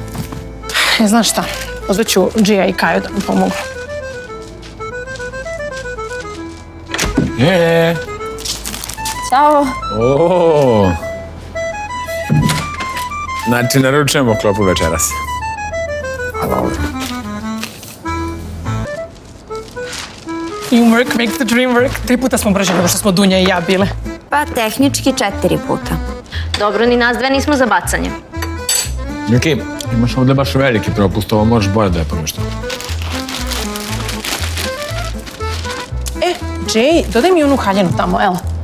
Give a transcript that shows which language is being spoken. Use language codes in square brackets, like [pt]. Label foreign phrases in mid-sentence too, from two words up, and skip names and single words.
[sr] Znaš šta, pozvaću Džija i Kaju da mi pomogu. Ćao. Znači, naručujemo klopu večeras. [en] Teamwork makes the dream work. [sr] 3 puta smo brže nego što smo Dunja i ja bile. Pa tehnički 4 puta. Dobro, ni nas dve nismo za bacanje. Miki, imaš ovdje baš veliki propust, ovo možeš bolje da je ponešto. Džej, dodaj mi onu haljenu tamo, evo.